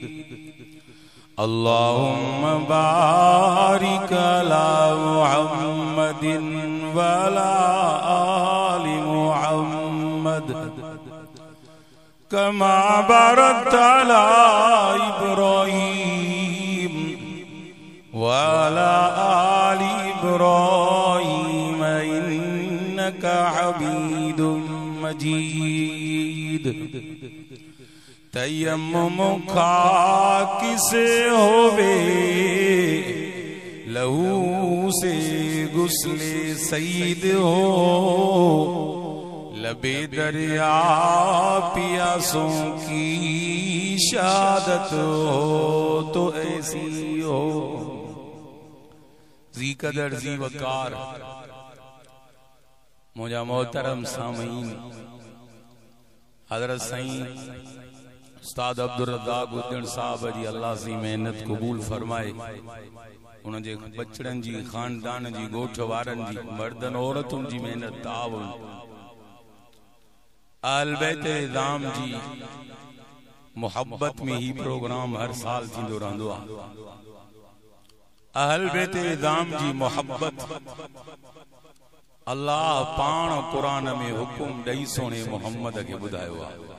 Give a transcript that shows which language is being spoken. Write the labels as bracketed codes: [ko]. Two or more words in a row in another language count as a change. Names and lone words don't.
[ar] اللهم بارك على محمد وعلى آل محمد كما باركت على إبراهيم وعلى آل إبراهيم إنك حميد مجيد. [ur] تیمم خاکی سے ہووے لہو سے غسل سعید ہو لب دریا پیاسوں کی شہادت ہو تو ایسی ہو. [sd] जी कदर जी वकार मुझा मोहतरम सामीन हजरत साईं उस्ताद अब्दुल रज़्ज़ाक़ उद्दीन साहब जी अल्लाह सी मेहनत कबूल फरमाए। उनजे बचड़न जी खानदान जी गोठ वारन जी मर्दन औरतुन जी मेहनत ताउन अहल बैत इज़ाम जी मोहब्बत में ही प्रोग्राम हर साल थींदो रहंदो आहे। अहल बैत इज़ाम जी मोहब्बत अल्लाह पाण कुरान में हुकुम ॾेई सोने मोहम्मद के बुधायो आहे।